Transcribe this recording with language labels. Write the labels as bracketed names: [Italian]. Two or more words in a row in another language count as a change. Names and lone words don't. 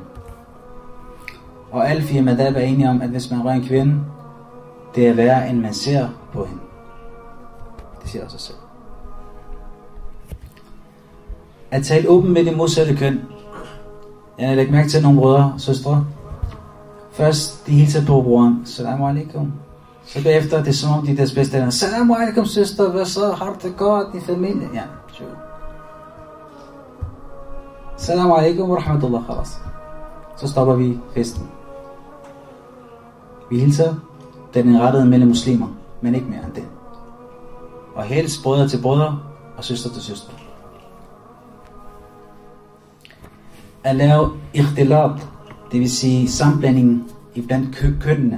[Danish] Og alle 4 madhab er enige om, at hvis man rører en kvinde, det er værre, end man ser på hende. Det siger også sig selv. At tale åben med det modsatte køn. Jeg lægger mærke til nogle brødre og søstre. Først, de hilser på broren. [Arabic] السلام عليكم. [Danish] Så bagefter, det er som om de er deres bedste. [Arabic] السلام عليكم [Danish] søster, hvad så? Har du det godt i familien? Ja, sure. [Arabic] السلام عليكم ورحمة الله، خلاص. [Danish] Så stopper vi festen. Vi hilser, den er rettet mellem muslimer, men ikke mere end det. Og helst brødre til brødre og søster til søster. At lave ikhtilat, det vil sige sammenblanding iblandt kønnene.